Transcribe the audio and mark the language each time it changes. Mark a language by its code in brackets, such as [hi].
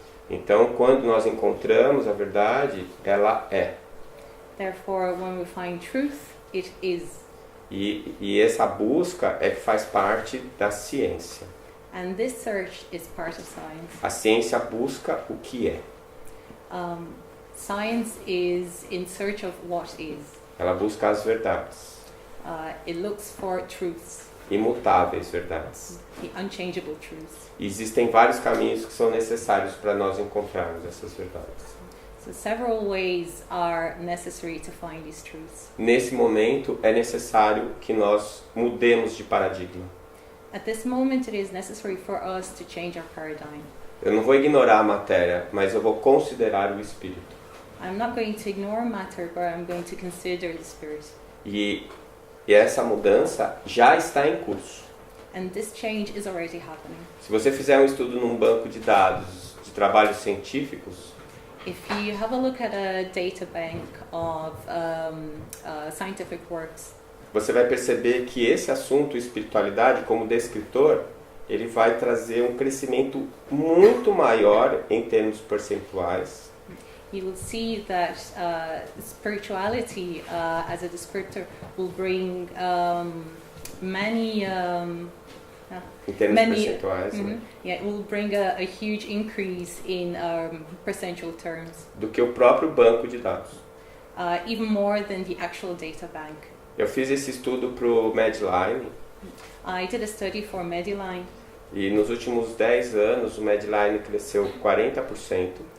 [pt] Então, quando nós encontramos a verdade, ela é. [en] Therefore, when we find truth, it is. [pt] E essa busca é que faz parte da ciência. [en] And this search is part of science. [pt] A ciência busca o que é. [en] Science is in search of what is. [pt] Ela busca as verdades. [en] It looks for truths. [pt] imutáveis verdades. [en] the unchangeable truths. [pt] E existem vários caminhos que são necessários para nós encontrarmos essas verdades. [en] So several ways are necessary to find these truths. [pt] Nesse momento, é necessário que nós mudemos de paradigma. [en] At this moment, it is necessary for us to change our paradigm. [pt] Eu não vou ignorar a matéria, mas eu vou considerar o espírito. [en] I'm not going to ignore matter, but I'm going to consider the spirit. [pt] E essa mudança já está em curso. [en] And this change is already happening. [pt] Se você fizer um estudo num banco de dados de trabalhos científicos, [en] If you have a look at a data bank of scientific works, [pt] você vai perceber que esse assunto, espiritualidade, como descritor, ele vai trazer um crescimento muito maior em termos percentuais. [en] you will see that spirituality as a descriptor will bring many [pt] Em termos [en] Many- [pt] percentuais, né? [en] yeah, it will bring a huge increase in percentual terms, [pt] Do que o próprio banco de dados. [en] even more than the actual data bank. [pt] Eu fiz esse estudo para o Medline [en] I did a study for Mediline, [pt] e nos últimos 10 anos o Medline cresceu 40%.